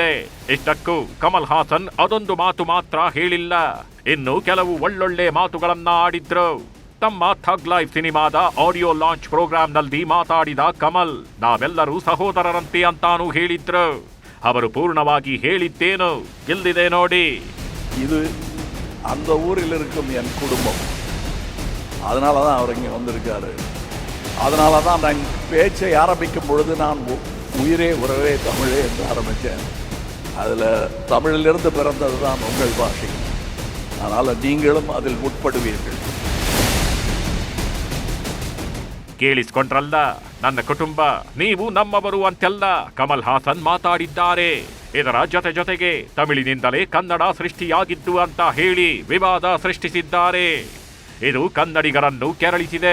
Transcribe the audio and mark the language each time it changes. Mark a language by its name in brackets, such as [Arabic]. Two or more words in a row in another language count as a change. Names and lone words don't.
[Kannada] ಇಷ್ಟಕ್ಕೂ ಕಮಲ್ ಹಾಸನ್ ಅದೊಂದು ಮಾತು ಮಾತ್ರ ಹೇಳಿಲ್ಲ, ಇನ್ನು ಕೆಲವು ಒಳ್ಳೊಳ್ಳೆ ಮಾತುಗಳನ್ನ ಆಡಿದ್ರು. ತಮ್ಮ ಥಗ್ ಲೈಫ್ ಸಿನಿಮಾದ ಆಡಿಯೋ ಲಾಂಚ್ ಪ್ರೋಗ್ರಾಂನಲ್ಲಿ ಮಾತಾಡಿದ ಕಮಲ್ ನಾವೆಲ್ಲರೂ ಸಹೋದರರಂತೆ ಅಂತಾನೂ ಹೇಳಿದ್ರು. ಅವರು ಪೂರ್ಣವಾಗಿ ಹೇಳಿದ್ದೇನು ಇಲ್ಲಿದೆ ನೋಡಿ. [Tamil] இது அந்த ஊரில் இருக்கும் என் குடும்பம். அதனால தான் அவர் இங்கே வந்திருக்காரு. அதனால தான் நான் பேச்சை ஆரம்பிக்கும் பொழுது நான் உயிரே உறவே தமிழே என்று ஆரம்பித்தேன். அதில் தமிழிலிருந்து பிறந்தது தான் உங்கள் ಭಾಷೆ. அதனால் நீங்களும் அதில் உட்படுவீர்கள். [Kannada] ಕೇಳಿಸ್ಕೊಂಡ್ರಲ್ಲ, ನನ್ನ ಕುಟುಂಬ, ನೀವು ನಮ್ಮವರು ಅಂತೆಲ್ಲ ಕಮಲ್ ಹಾಸನ್ ಮಾತಾಡಿದ್ದಾರೆ. ಇದರ ಜೊತೆಗೆ ತಮಿಳಿನಿಂದಲೇ ಕನ್ನಡ ಸೃಷ್ಟಿಯಾಗಿದ್ದು ಅಂತ ಹೇಳಿ ವಿವಾದ ಸೃಷ್ಟಿಸಿದ್ದಾರೆ. ಇದು ಕನ್ನಡಿಗರನ್ನು ಕೆರಳಿಸಿದೆ.